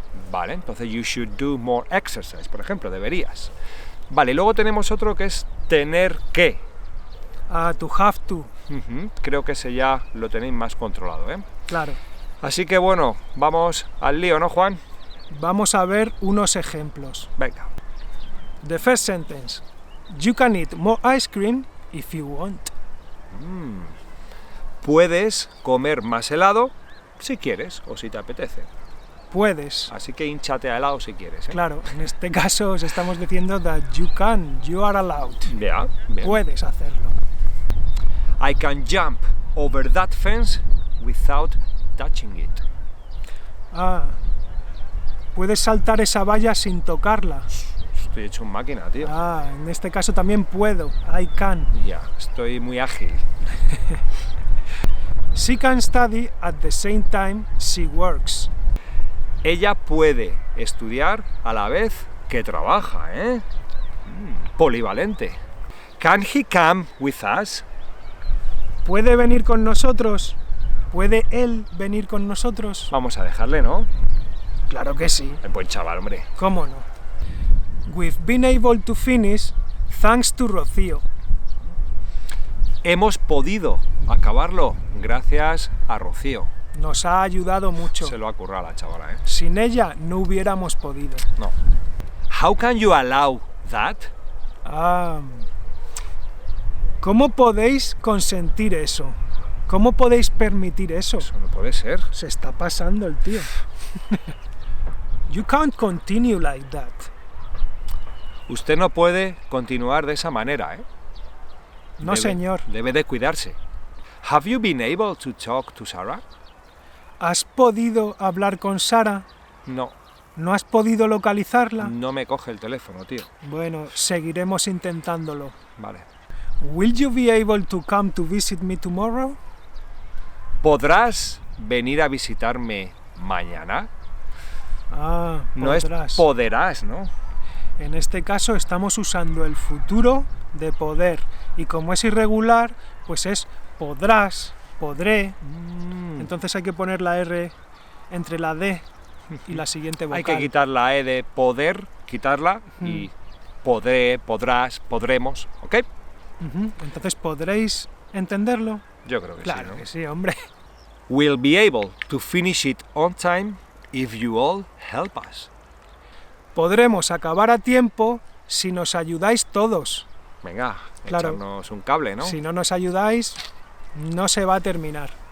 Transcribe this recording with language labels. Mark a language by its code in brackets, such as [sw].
[es] Vale, entonces [en] you should do more exercise, [es] por ejemplo, deberías. Vale, y luego tenemos otro que es tener que. [en] To have to. [es] Creo que ese ya lo tenéis más controlado, ¿eh? Claro. Así que bueno, vamos al lío, ¿no, Juan? Vamos a ver unos ejemplos. Venga. [en] The first sentence. You can eat more ice cream if you want. [es] Puedes comer más helado si quieres o si te apetece. Puedes. Así que hinchate a helado si quieres, ¿eh? Claro, en este caso os estamos diciendo [en] that you can, you are allowed. [es] Ya, bien. Puedes hacerlo. [en] I can jump over that fence without touching it. [es] Puedes saltar esa valla sin tocarla. Estoy hecho un máquina, tío. En este caso también puedo. [en] I can. [es] Ya, estoy muy ágil. [en] She can study at the same time she works. [es] Ella puede estudiar a la vez que trabaja, ¿eh? Polivalente. [en] Can he come with us? [es] ¿Puede venir con nosotros? ¿Puede él venir con nosotros? Vamos a dejarle, ¿no? Claro que sí. El buen chaval, hombre. ¿Cómo no? We've been able to finish thanks to Rocío. Hemos podido acabarlo gracias a Rocío. Nos ha ayudado mucho. Se lo ha currado la chavala, ¿eh? Sin ella no hubiéramos podido. No. [en] How can you allow that? [es] ¿Cómo podéis consentir eso? ¿Cómo podéis permitir eso? Eso no puede ser. Se está pasando el tío. [en] You can't continue like that. [es] Usted no puede continuar de esa manera, ¿eh? No, señor. Debe de cuidarse. [en] Have you been able to talk to Sarah? [es] ¿Has podido hablar con Sara? No. ¿No has podido localizarla? No me coge el teléfono, tío. Bueno, seguiremos intentándolo. Vale. [en] Will you be able to come to visit me tomorrow? [es] ¿Podrás venir a visitarme mañana? No podrás. Es poderás, ¿no? En este caso estamos usando el futuro de poder. Y como es irregular, pues es podrás, podré. Entonces hay que poner la R entre la D y la siguiente vocal. Hay que quitar la E de poder, quitarla y podré, podrás, podremos, ¿ok? Entonces, ¿podréis entenderlo? Yo creo que Claro sí, ¿no? que sí, hombre. [en] We'll be able to finish it on time if you all help us. [es] Podremos acabar a tiempo si nos ayudáis todos. Venga, Claro. echarnos un cable, ¿no? Si no nos ayudáis, no se va a terminar.